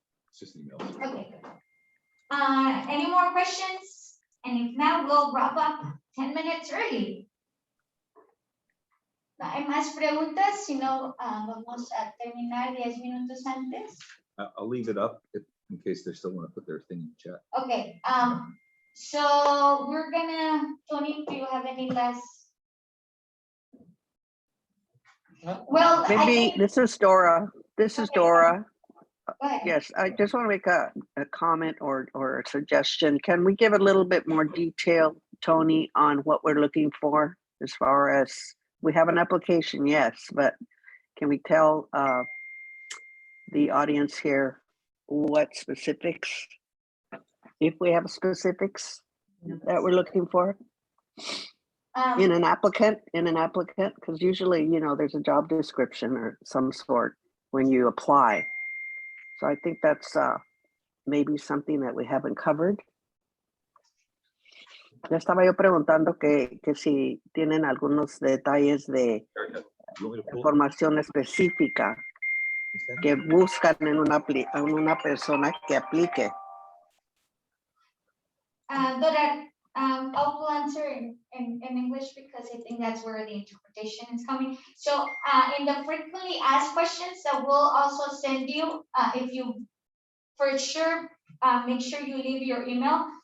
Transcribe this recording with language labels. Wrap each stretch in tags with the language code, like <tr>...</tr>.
<en>It's just emails. Okay. Any more questions? And if not, we'll wrap up 10 minutes early.</en> <es>No hay más preguntas, si no, vamos a terminar 10 minutos antes.</es> <en>I'll leave it up in case they still want to put their thing in the chat. Okay, so we're gonna, Tony, do you have any last? Well, I Maybe think, this is Dora. This is Okay. Dora. go ahead. Yes, I just want to make a comment or a suggestion. Can we give a little bit more detail, Tony, on what we're looking for as far as, we have an application, yes, but can we tell the audience here what specifics, if we have specifics that we're looking for in an applicant, because usually, you know, there's a job description or some sort when you apply. So I think that's maybe something that we haven't covered.</en> <es>Ya estaba yo preguntando que si tienen algunos detalles de información específica que buscan en una persona que aplique.</es> <en>Dora, I'll answer in English because I think that's where the interpretation is coming. So in the frequently asked questions that we'll also send you, if you for sure, make sure you leave your email.</en>